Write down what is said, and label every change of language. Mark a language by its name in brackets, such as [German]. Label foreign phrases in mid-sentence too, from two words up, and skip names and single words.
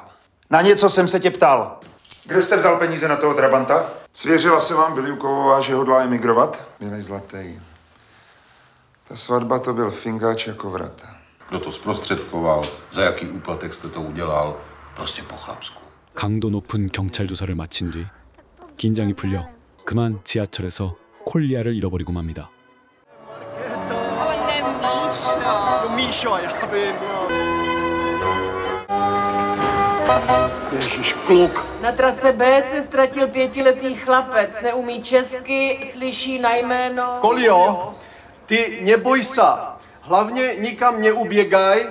[Czech] Na něco jsem se tě ptal. Kde jste vzal peníze na toho Trabanta? Svěřila se vám Biliukovová, že hodlá emigrovat? Milej zlatý. Ta svatba to byl fingáč jako vrata. Kdo to zprostředkoval? Za jaký úplatek jste to udělal? Prostě po chlapsku. [Korean] 강도 높은 경찰 조사를 마친 뒤 긴장이 풀려 그만 지하철에서 콜리아를 잃어버리고 맙니다. [Czech] Míšo, já vím, jo. Ježiš, kluk. Na trase B se ztratil 5letý chlapec. Neumí česky, slyší na jméno... Kolio, ty neboj sa. Hlavně nikam neuběgaj.